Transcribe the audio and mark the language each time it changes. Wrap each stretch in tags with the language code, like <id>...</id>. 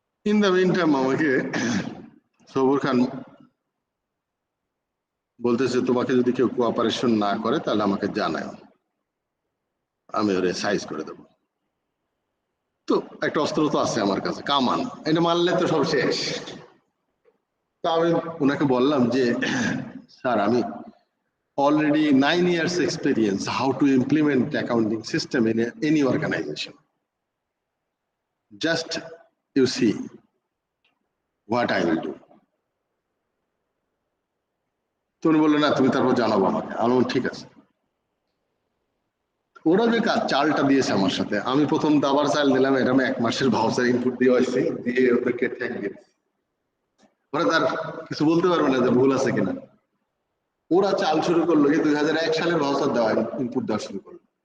<en>in the mean time</en> <bn>আমাকে সবুর খান বলতেছে, তোমাকে যদি কেউ কোঅপারেশন না করে তাহলে আমাকে জানাও, আমি ওরে সাইজ করে দেবো। তো একটা অস্ত্র তো আছে আমার কাছে, কামান, এটা মারলে তো সব শেষ। তো আমি ওনাকে বললাম যে স্যার, আমি</bn> <en>already 9 years experience how to implement accounting system in any organization. Just you see what I will do.</en> <bn>তো উনি বললেন, না তুমি তারপর জানাবো আমাকে। আমি বললাম ঠিক আছে। ওরা যে চালটা দিয়েছে আমার সাথে, আমি প্রথম দাবার চাল দিলাম, এটা আমি 1 মাসের ভাউচার ইনপুট দিয়ে আসছি, দিয়ে ওদেরকে ট্যাগ দিয়েছি। ওরা তার কিছু বলতে পারবে না যে ভুল আছে কিনা। ওরা চাল শুরু করলো কি 2001 সালের ভাউচার দেওয়া, ইনপুট দেওয়া শুরু করলো।</bn>